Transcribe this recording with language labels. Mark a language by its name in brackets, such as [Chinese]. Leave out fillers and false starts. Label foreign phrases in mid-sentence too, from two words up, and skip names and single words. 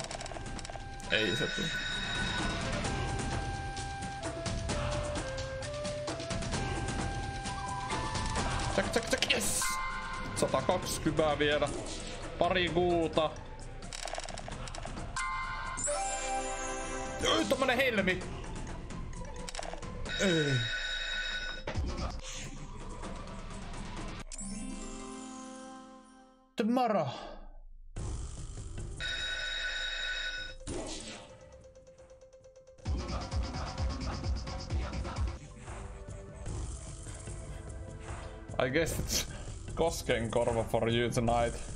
[Finnish] Ei se tule. [English] Check, yes! [Finnish] 120 vielä. Pari kuuta. Oi, tommonen helmi. Ei. [English] Tomorrow. I guess it's Koskenkorva for you tonight.